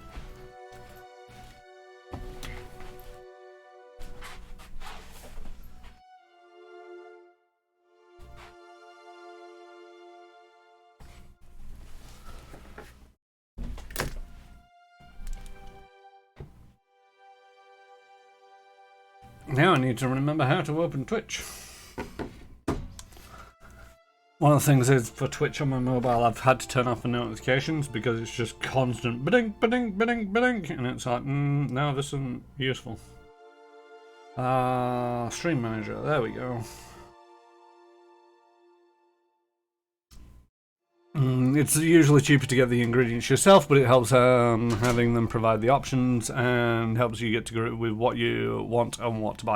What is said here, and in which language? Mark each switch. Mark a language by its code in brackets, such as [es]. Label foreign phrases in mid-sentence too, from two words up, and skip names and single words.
[en] Now I need to remember how to open Twitch. One of the things is, for Twitch on my mobile, I've had to turn off the notifications because it's just constant ba-ding, ba-ding, ba-ding, ba-ding, and it's like, no, this isn't useful. Stream Manager, there we go. It's usually cheaper to get the ingredients yourself, but it helps having them provide the options and helps you get to grip with what you want and what to buy.